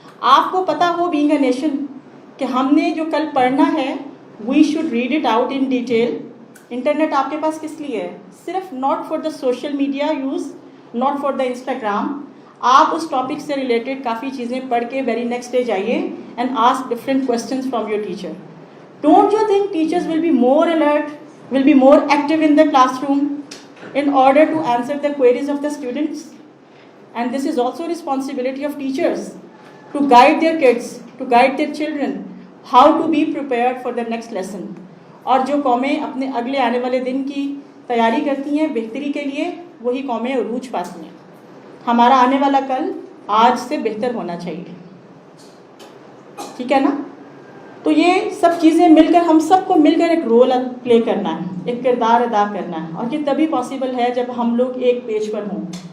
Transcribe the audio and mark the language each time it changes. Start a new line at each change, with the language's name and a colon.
Urdu: آپ کو پتہ ہو
English: being a nation
Urdu: کہ ہم نے جو کل پڑھنا ہے
English: We should read it out in detail.
Urdu: Internet آپ کے پاس کس لیے ہے, صرف
English: Not for the social media use, not for the Instagram.
Urdu: آپ اس ٹاپک سے ریلیٹڈ کافی چیزیں پڑھ کے
English: very next day
Urdu: جائیے
English: And ask different questions from your teacher. Don't you think teachers will be more alert, will be more active in the classroom in order to answer the queries of the students? And this is also responsibility of teachers to guide their kids, to guide their children, how to be prepared for the next lesson.
Urdu: اور جو قومیں اپنے اگلے آنے والے دن کی تیاری کرتی ہیں بہتری کے لیے, وہی قومیں عروج پاتی ہیں. ہمارا آنے والا کل آج سے بہتر ہونا چاہیے, ٹھیک ہے نا. تو یہ سب چیزیں مل کر ہم سب کو مل کر ایک رول پلے کرنا ہے، ایک کردار ادا کرنا ہے، اور یہ تبھی پاسبل ہے جب ہم لوگ ایک پیج پر ہوں.